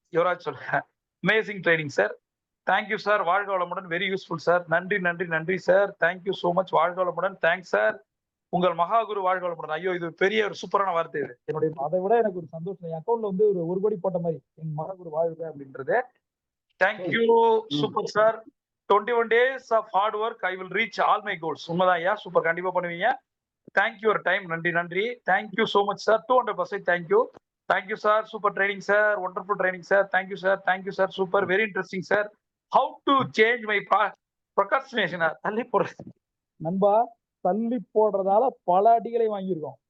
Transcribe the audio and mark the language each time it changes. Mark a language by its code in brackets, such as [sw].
[en] யுவராஜ் சொல்றேன், amazing training sir. Thank you sir, [ta] வாழ்க வளமுடன், [en] Very useful sir. [ta] நன்றி சார், [en] thank you so much, [ta] வாழ்க வளமுடன், [en] Thanks sir. [ta] உங்கள் மகாகுரு வாழ்க வளமுடன். ஐயோ, இது பெரிய ஒரு சூப்பரான வார்த்தை. இது என்னுடைய அதை விட எனக்கு ஒரு சந்தோஷம். என் அக்கௌண்ட்ல வந்து ஒரு கோடி போட்ட மாதிரி என் மகாகுரு வாழ்க அப்படின்றது. [en] Thank you, super sir. 21 days of hard work, I will reach all my goals. [ta] உண்மைதான் ஐயா, சூப்பர், கண்டிப்பா பண்ணுவீங்க. [en] Thank you your time. [ta] நன்றி. [en] Thank you so much sir, 200% thank you sir, super training sir, wonderful training sir. Thank you sir, super, very interesting sir. How to change my procrastination, [ta] தள்ளி போடுறது. நண்பா, தள்ளி போடுறதால பல அடிகளை வாங்கியிருக்கோம்.